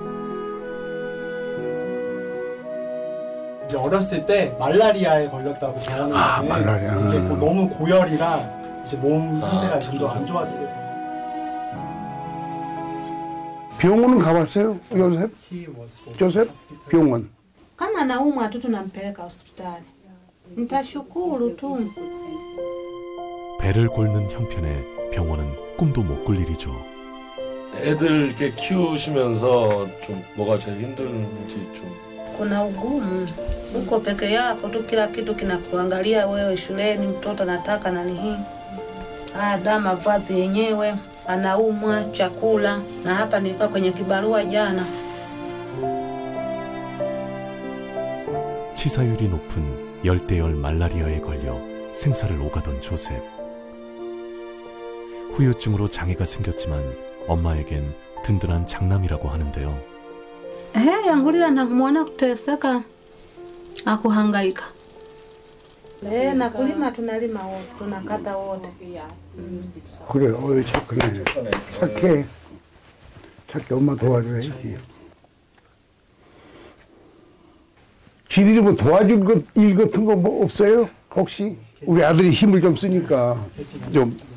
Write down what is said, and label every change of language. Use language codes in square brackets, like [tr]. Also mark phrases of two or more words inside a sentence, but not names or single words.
[ko] 이제 어렸을 때 말라리아에 걸렸다고 병원에 갔는데 말라리아. 이게 너무 고열이라 이제 몸 상태가 점점 안 좋아지게 돼요. 병원은 가봤어요, 조셉? 병원. [sw] Kama naumwa tu tunampeleka hospitali. Nitashukuru tu. [ko] 배를 곪는 형편에 병원은 꿈도 못 꿀 일이죠. 애들 이렇게 키우시면서 좀 뭐가 제일 힘든지 좀. [sw] Kuna ugumu. Uko peke yako tu, kila kitu kinakuangalia wewe. Shuleni mtoto anataka nani hii, ada, mavazi yenyewe, anaumwa, chakula. Na hapa nilikuwa kwenye kibarua jana. [ko] 치사율이 높은 열대열 말라리아에 걸려 생사를 오가던 조셉. 후유증으로 장애가 생겼지만 엄마에겐 든든한 장남이라고 하는데요. [sw] Angalia na mwana kuteseka na kuhangaika. Na kulima tunalima wote, tunakata wote. [ko] 그래, 착해. 착해, 엄마 도와줘야지. 지들이 뭐 도와줄 일 같은 거 뭐 없어요? 혹시? 우리 아들이 힘을 좀 쓰니까 좀.